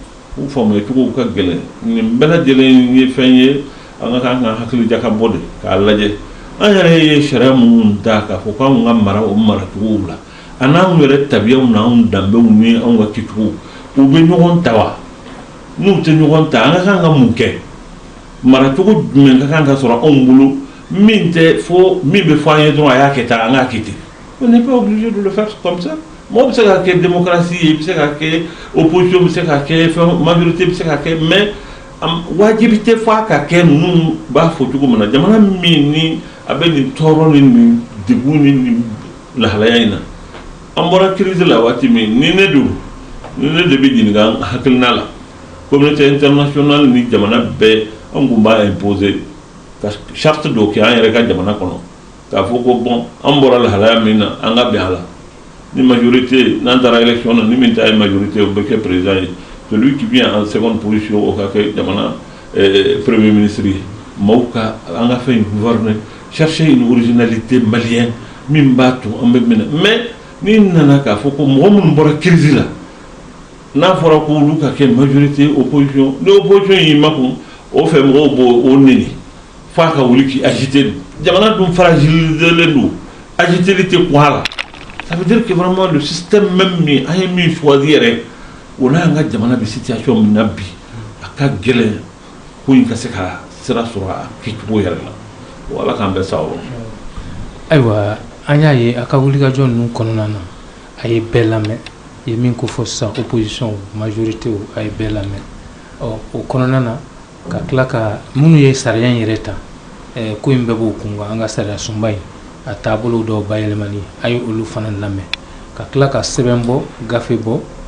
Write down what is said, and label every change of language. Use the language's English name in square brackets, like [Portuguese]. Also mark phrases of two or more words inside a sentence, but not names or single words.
[Bambara] gɛlɛn nin bɛɛ lajɛlen ye fɛn ye an ka kan ka hakili jakabɔ de k'a lajɛ an yɛrɛ ye sariya minnu ta k'a fɔ k'anw ka mara o maracogow la a n'anw yɛrɛ tabiyaw n'anw danbew ni anw ka kɛcogow u bɛ ɲɔgɔn ta wa n'u tɛ ɲɔgɔn ta an ka kan ka mun kɛ maracogo jumɛn ka kan ka sɔrɔ anw bolo min bɛ fɔ an ye dɔrɔn a y'a kɛ tan an k'a kɛ ten [French] on n'est pas obligé de le faire comme ça [Bambara] mɔgɔ bɛ se ka kɛ démocratie ye i bɛ se ka kɛ opposition bɛ se ka kɛ majorité bɛ se ka kɛ mais wajibi tɛ fɔ a ka kɛ ninnu b'a fɔ cogo min na jamana min ni a bɛ nin tɔɔrɔ ni nin degun ni nin lahalaya in na an bɔra crise la waati min ni ne de bɛ ɲininka hakilina la [French] communauté internationale [Bambara] ni jamana bɛɛ an kun b'a imposer ka charte dɔ kɛ an yɛrɛ ka jamana kɔnɔ k'a fɔ ko bon an bɔra lahalaya min na an ka bɛn a la ni majorité n'an taara élection na ni min ta ye majorité o bɛ kɛ président ye [French] celui qui vient en seconde position [Bambara] o ka kɛ jamana premier ministre ye maaw ka an ka fɛn gouverner [French] chercher une originalité malienne [Bambara] min b'a to an bɛ minɛ mais ni nana k'a fɔ ko mɔgɔ minnu bɔra crise la n'a fɔra ko olu ka kɛ majorité opposition ni opposition y'i makun o fɛ mɔgɔw b'o neni f'a ka wuli k'i agiter jamana dun fragiliselen don agiteli tɛ kun a la [French] ça veut dire que vraiment le système même [Bambara] min an ye min choisi yɛrɛ o n'an ka jamana bɛ situation min na bi a ka gɛlɛn ko in ka se ka sira sɔrɔ a kɛcogo yɛrɛ la o ala k'an bɛɛ sa o ayiwa an y'a ye a ka wulikajɔ ninnu kɔnɔna na a ye bɛɛ lamɛn ye min ko fɔ sisan opposition majorité a ye bɛɛ lamɛn o kɔnɔna na ka tila ka minnu ye sariya in yɛrɛ ta ko in bɛɛ b'o kun kan an ka sariya sunba in a taabolo dɔw bayɛlɛmani a ye olu fana lamɛn ka tila ka sɛbɛn bɔ gafe bɔ